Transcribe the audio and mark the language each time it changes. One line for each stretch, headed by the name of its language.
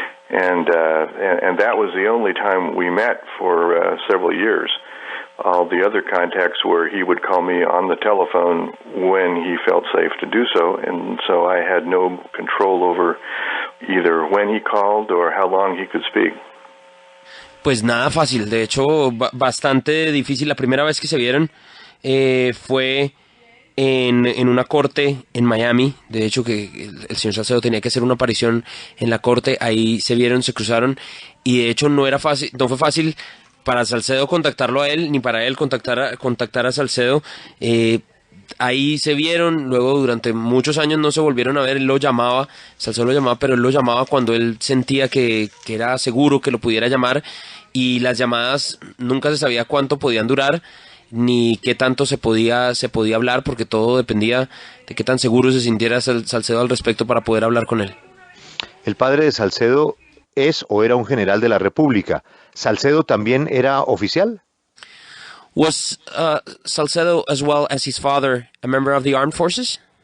English: And that was the only time we met for several years. All the other contacts were he would call me on the telephone when he felt safe to do so, and so I had no control over either when he called or how long he could speak.
Spanish: Pues nada fácil, de hecho bastante difícil. La primera vez que se vieron fue en una corte en Miami. De hecho que el señor Salcedo tenía que hacer una aparición en la corte, ahí se vieron, se cruzaron y de hecho no fue fácil para Salcedo contactarlo a él, ni para él contactar a Salcedo. Ahí se vieron, luego durante muchos años no se volvieron a ver, él lo llamaba, Salcedo lo llamaba, pero él lo llamaba cuando él sentía que era seguro que lo pudiera llamar, y las llamadas nunca se sabía cuánto podían durar, ni qué tanto se podía hablar, porque todo dependía de qué tan seguro se sintiera Salcedo al respecto para poder hablar con él. El padre de Salcedo es o era un general de la República. ¿Salcedo también era oficial?
English: Was Salcedo, as well as his father, a member of the armed forces?